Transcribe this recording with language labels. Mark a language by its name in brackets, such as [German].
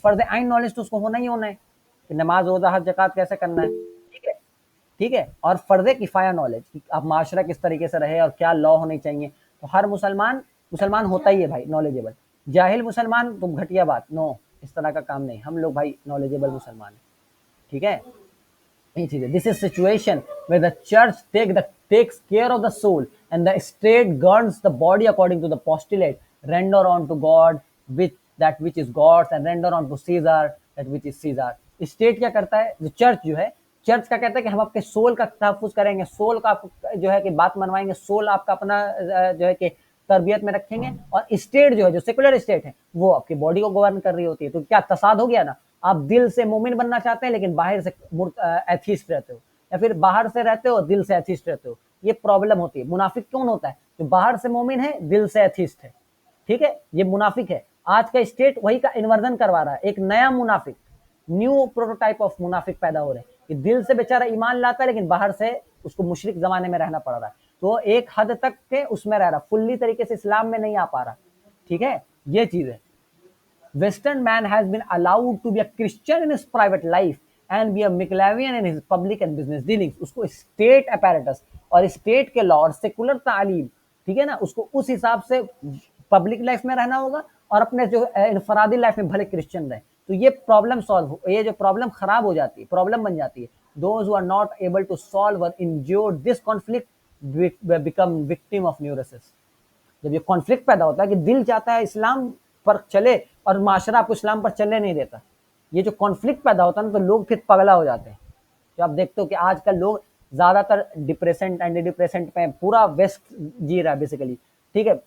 [Urdu] فرض عین نالج تو اس کو ہونا ہی ہونا ہے کہ نماز روزہ حج زکات کیسے کرنا ہے. ٹھیک ہے, ٹھیک ہے, اور فرض کفایہ نالج کہ اب معاشرہ کس طریقے سے رہے اور کیا لا ہونی چاہیے. تو ہر مسلمان ہوتا ہی ہے بھائی نالجیبل. جاہل مسلمان تو گھٹیا بات, نو, اس طرح کا کام نہیں. ہم لوگ بھائی نالجیبل مسلمان ہیں. ٹھیک ہے, [English] this is situation where the church takes care of the soul and the state governs the body according to the postulate render unto God with that which is God's and render unto Caesar that which is Caesar. [Urdu] State کیا کرتا ہے, جو church جو ہے, church کا کہتا ہے کہ ہم آپ کے سول کا تحفظ کریں گے, سول کا جو ہے کہ بات منوائیں گے, سول آپ کا اپنا جو ہے کہ تربیت میں رکھیں گے. اور اسٹیٹ جو ہے, جو سیکولر اسٹیٹ ہے, وہ آپ کی باڈی کو گورن کر رہی ہوتی ہے. تو کیا تصاد ہو گیا نا, آپ دل سے مومن بننا چاہتے ہیں لیکن باہر سے ایتھیسٹ رہتے ہو, یا پھر باہر سے رہتے ہو دل سے ایتھیسٹ رہتے ہو. یہ پرابلم ہوتی ہے. منافق کون ہوتا ہے, جو باہر سے مومن ہے دل سے ایتھیسٹ ہے. ٹھیک ہے, یہ منافق ہے. آج کا اسٹیٹ وہی کا انورژن کروا رہا ہے, ایک نیا منافق, نیو پروٹوٹائپ آف منافق پیدا ہو رہے ہیں. کہ دل سے بیچارہ ایمان لاتا ہے لیکن باہر سے اس کو مشرک زمانے میں رہنا پڑ رہا ہے. تو ایک حد تک کے اس میں رہ رہا, فلی طریقے سے اسلام میں نہیں آ پا رہا. ٹھیک ہے, یہ چیز ہے. [English] Western man has been allowed to be a Christian in his private life and be a Maclavian in his public and business dealings. [Urdu] اس کو اسٹیٹ اپیریٹس اور اسٹیٹ کے لا اور سیکولر تعلیم, ٹھیک ہے نا, اس کو اس حساب سے پبلک لائف میں رہنا ہوگا اور اپنے جو انفرادی لائف میں بھلے کرسچن رہے. تو یہ پرابلم سالو, یہ جو پرابلم خراب ہو جاتی ہے, پرابلم بن جاتی ہے. [English] Those who are not able to solve or endure this conflict become victim of neurosis. [Urdu] جب یہ کانفلکٹ پیدا ہوتا ہے کہ دل چاہتا ہے اسلام پر چلے اور معاشرہ آپ کو اسلام پر چلنے نہیں دیتا, یہ جو کانفلکٹ پیدا ہوتا ہے نا, تو لوگ پھر پگلا ہو جاتے ہیں. جو آپ دیکھتے ہو کہ آج کل لوگ زیادہ تر ڈپریسنٹ اینٹی ڈپریسنٹ پہ پورا ویسٹ جی رہا ہے بیسیکلی، ٹھیک ہے.